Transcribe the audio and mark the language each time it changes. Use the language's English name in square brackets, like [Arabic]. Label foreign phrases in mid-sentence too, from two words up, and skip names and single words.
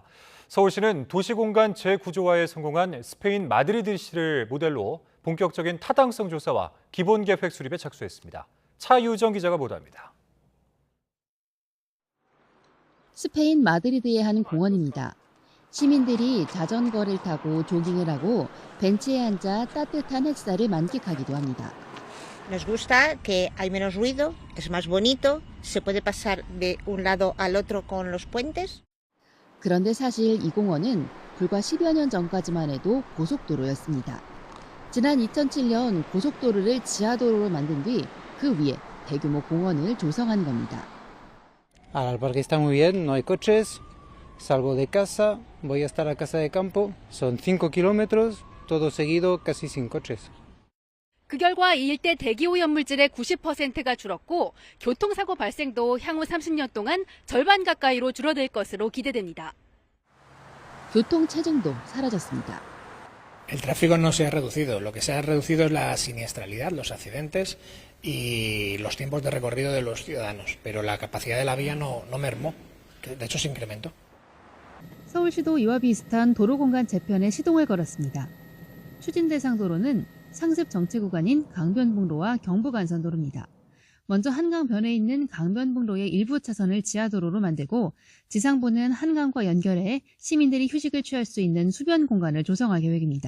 [Korean] 서울시는 도시공간 재구조화에 성공한 스페인 마드리드시를 모델로 본격적인 타당성 조사와 기본계획 수립에 착수했습니다. 차유정 기자가 보도합니다. 스페인 마드리드의 한 공원입니다. 시민들이 자전거를 타고 조깅을 하고 벤치에 앉아 따뜻한 햇살을 만끽하기도 합니다. [Spanish] Nos gusta que hay menos ruido, es más bonito, se puede pasar de un lado al otro con los puentes. [Korean] 그런데 사실 이 공원은 불과 10여 년 전까지만 해도 고속도로였습니다. 지난 2007년 고속도로를 지하도로로 만든 뒤 그 위에 대규모 공원을 조성한 겁니다. [Spanish] El parque está muy bien, no hay coches, salgo de casa, voy hasta la casa de campo, son 5 kilómetros, todo seguido, casi sin coches. [Korean] 그 결과 이 일대 대기오염물질의 90%가 줄었고 교통사고 발생도 향후 30년 동안 절반 가까이로 줄어들 것으로 기대됩니다. 교통체증도 사라졌습니다. [Spanish] El tráfico no se ha reducido, lo que se ha reducido es la siniestralidad, los accidentes y los tiempos de recorrido de los ciudadanos, pero la capacidad de la vía no mermó, de hecho se incrementó. [Korean] 서울시도 이와 비슷한 도로공간 재편에 시동을 걸었습니다. 추진 대상 도로는 상습 정체 구간인 강변북로와 경부간선도로입니다. 먼저 한강변에 있는 강변북로의 일부 차선을 지하도로로 만들고 지상부는 한강과 연결해 시민들이 휴식을 취할 수 있는 수변 공간을 조성할 계획입니다.